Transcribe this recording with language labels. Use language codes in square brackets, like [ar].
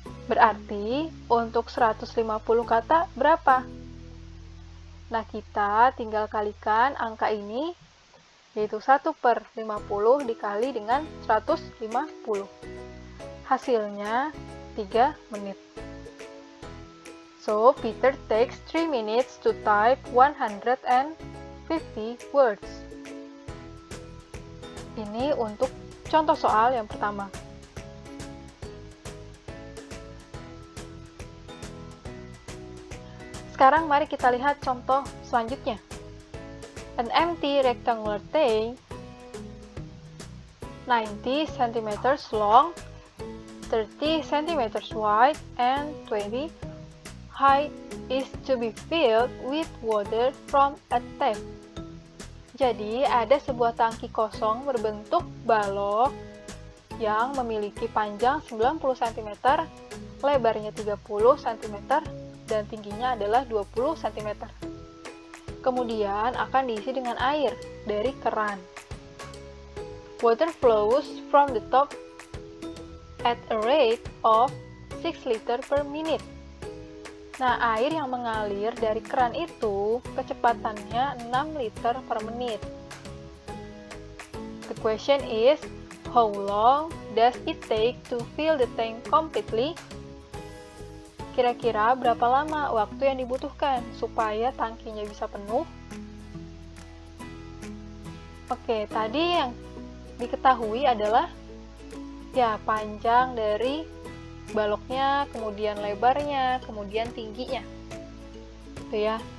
[id] Berarti, untuk 150 kata berapa? Nah, kita tinggal kalikan angka ini, yaitu 1 per 50 dikali dengan 150. Hasilnya 3 menit. [en] So, Peter takes 3 minutes to type 150 words. [id] Ini untuk contoh soal yang pertama. Sekarang mari kita lihat contoh selanjutnya. [en] An empty rectangular tank 90 cm long, 30 cm wide, and 20 high is to be filled with water from a tap. [id] Jadi, ada sebuah tangki kosong berbentuk balok yang memiliki panjang 90 cm, lebarnya 30 cm, dan tingginya adalah 20 cm. kemudian akan diisi dengan air dari keran. [en] Water flows from the top at a rate of 6 liter per minute. [id] Nah, air yang mengalir dari keran itu kecepatannya 6 liter per menit. [en] The question is, how long does it take to fill the tank completely? [id] Kira-kira berapa lama waktu yang dibutuhkan supaya tangkinya bisa penuh? Oke, tadi yang diketahui adalah ya panjang dari baloknya, kemudian lebarnya, kemudian tingginya. Itu ya.